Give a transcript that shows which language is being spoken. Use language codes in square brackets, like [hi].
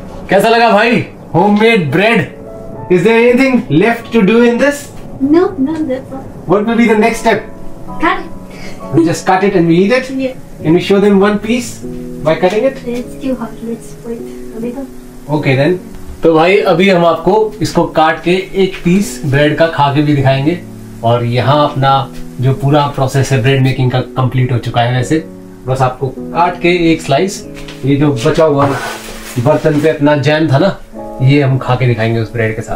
[hi] कैसा लगा भाई homemade bread? [en] Is there anything left to do in this? No, that's all. What will be the next step? Cut it. We just cut it and we eat it? Yeah. Can we show them one piece by cutting it? It's too hot. Let's wait a little. Okay then. [hi] तो भाई अभी हम आपको इसको काट के एक piece bread का खा के भी दिखाएंगे। और यहाँ अपना जो पूरा प्रोसेस है ब्रेड मेकिंग का कंप्लीट हो चुका है। वैसे बस आपको काट के एक स्लाइस, ये जो बचा हुआ बर्तन पे अपना जैम था ना, ये हम खा के दिखाएंगे उस ब्रेड के साथ।